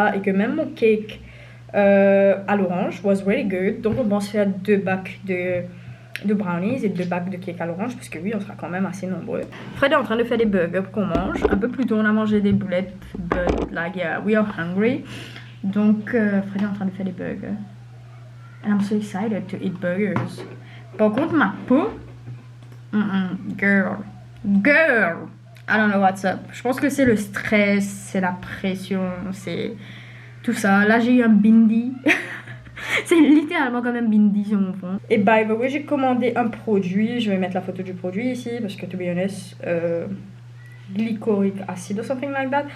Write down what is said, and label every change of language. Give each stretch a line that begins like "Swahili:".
French: Et que même mon cake à l'orange
English: was really good.
French: Donc on pense faire 2 bacs de brownies et 2 bacs de cake à l'orange parce que oui, on sera quand même assez nombreux. Fred est en train de faire des burgers pour qu'on mange. Un peu plus tôt on a mangé des boulettes,
English: but like yeah, we are hungry.
French: Donc Fred est en train de faire des burgers.
English: And I'm so excited to eat burgers.
French: Par contre ma peau,
English: girl, I don't know what's up.
French: Je pense que c'est le stress, c'est la pression, c'est tout ça. Là, j'ai eu un bindi. C'est littéralement comme un bindi sur mon fond. Et
English: by the way,
French: j'ai commandé un produit. Je vais mettre la photo du produit ici parce que,
English: to be honest, glycoric acid or something like that.